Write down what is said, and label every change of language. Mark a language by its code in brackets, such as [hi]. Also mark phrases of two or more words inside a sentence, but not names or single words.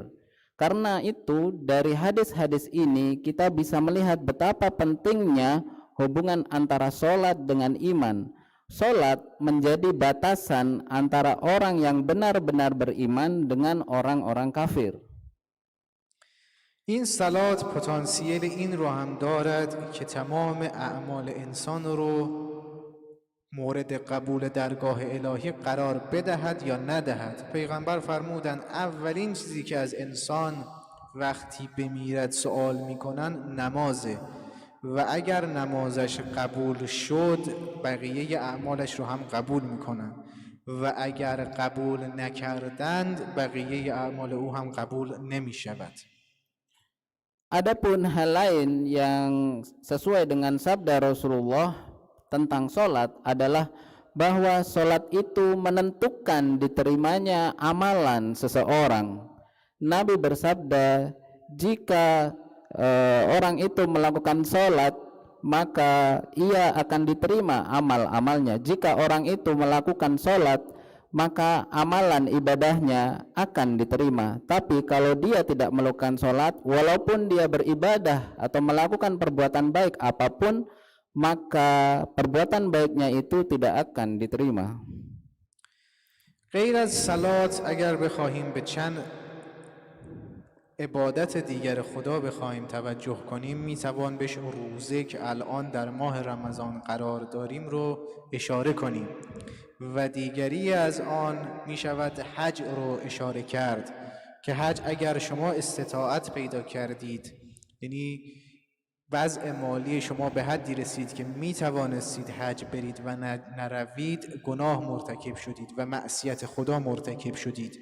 [id] Karena itu dari hadis-hadis ini kita bisa melihat betapa pentingnya hubungan antara sholat dengan iman. Sholat menjadi batasan antara orang yang benar-benar beriman dengan orang-orang kafir. [fa] این صلات پتانسیل این رو هم دارد که تمام اعمال انسان رو مورد قبول درگاه الهی قرار بدهد یا ندهد. پیغمبر فرمودند اولین چیزی که از انسان وقتی بمیرد سوال میکنن نمازه و اگر نمازش قبول شد بقیه اعمالش رو هم قبول میکنن و اگر قبول نکردند بقیه اعمال او هم قبول نمیشود. [id] Adapun hal lain yang sesuai dengan sabda Rasulullah tentang sholat adalah bahwa sholat itu menentukan diterimanya amalan seseorang. Nabi bersabda, jika orang itu melakukan sholat maka ia akan diterima amal-amalnya. Jika orang itu melakukan sholat maka amalan ibadahnya akan diterima. Tapi kalau dia tidak melakukan sholat, walaupun dia beribadah atau melakukan perbuatan baik apapun, maka perbuatan baiknya itu tidak akan diterima. [fa] غیر از صلات اگر بخواهیم به چند عبادت دیگر خدا بخواهیم توجه کنیم، میتوان بهش روزه که الان در ماه رمضان قرار داریم رو اشاره کنیم و دیگری از آن میشود حج رو اشاره کرد که حج اگر شما استطاعت پیدا کردید، یعنی وضع مالی شما به حدی رسید که می توانستید حج برید و نروید، گناه مرتکب شدید و معصیت خدا مرتکب شدید.